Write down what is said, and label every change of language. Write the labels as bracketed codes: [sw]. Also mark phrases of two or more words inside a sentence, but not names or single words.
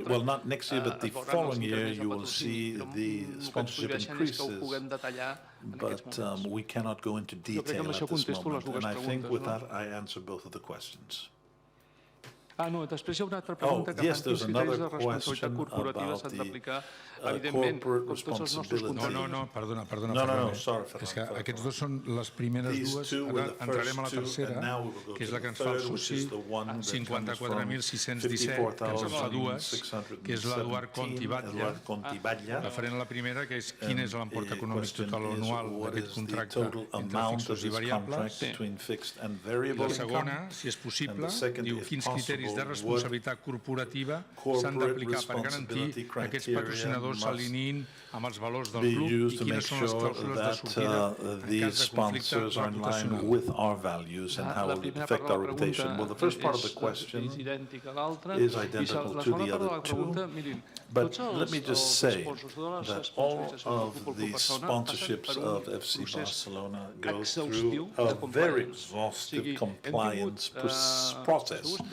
[en] Well, not next year, but the following year you will see the sponsorship increases. But we cannot go into detail at this moment. And I think with that I answered both of the questions. Oh, yes, there's another question about the corporate responsibility. [ca] No, perdona. [en] No, sorry. [ca] És que aquests dos són les primeres dues, ara entrarem a la tercera, que és la que ens fa el soci 54.617, que ens en fa dues, que és l'Eduard Conti-Batlle, referent a la primera, que és quin és l'import econòmic total anual d'aquest contracte entre fixos i variables, i la segona, si és possible, diu quins criteris de responsabilitat corporativa s'han d'aplicar per garantir que aquests patrocinadors s'alineïn amb els valors del club i quines són les clàusules de sortida en cas de conflicte reputacional. [en] With our values and how will it affect our reputation? Well, the first part of the question is identical to the other two, but let me just say that all of the sponsorships of FC Barcelona go through a very exhaustive compliance process.